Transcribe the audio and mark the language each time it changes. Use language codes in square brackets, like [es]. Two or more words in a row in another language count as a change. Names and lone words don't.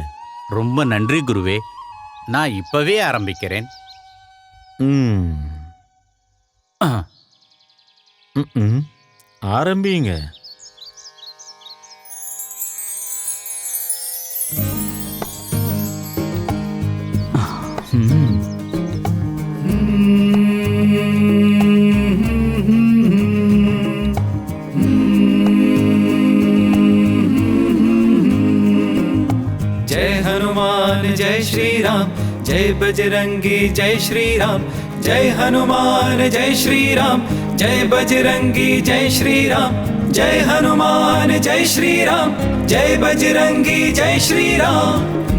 [ta] ரொம்ப நன்றி குருவே. நான் இப்பவே ஆரம்பிக்கிறேன். ம். ஆ, ம்ம். ஆரம்பிங்க. ம். [hi] जय हनुमान जय श्री राम, जय बजरंगी जय श्री राम, जय हनुमान जय श्री राम, जय बजरंगी जय श्री राम, जय हनुमान जय श्री राम, जय बजरंगी जय श्री राम।